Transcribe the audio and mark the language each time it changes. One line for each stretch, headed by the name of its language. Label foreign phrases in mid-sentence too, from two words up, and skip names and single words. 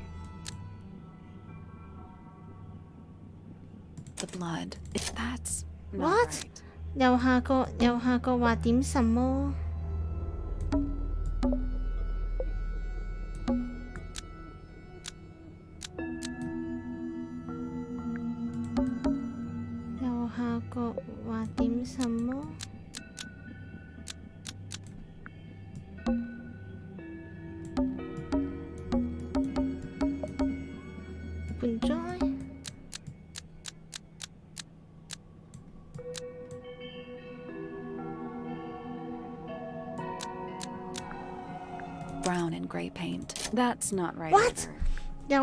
English: The blood. If that's not What? right.
Cantonese: 右下角話點什麼？右下角話點什麼？盆栽。
English: Brown and gray paint. That's not right. What? Either.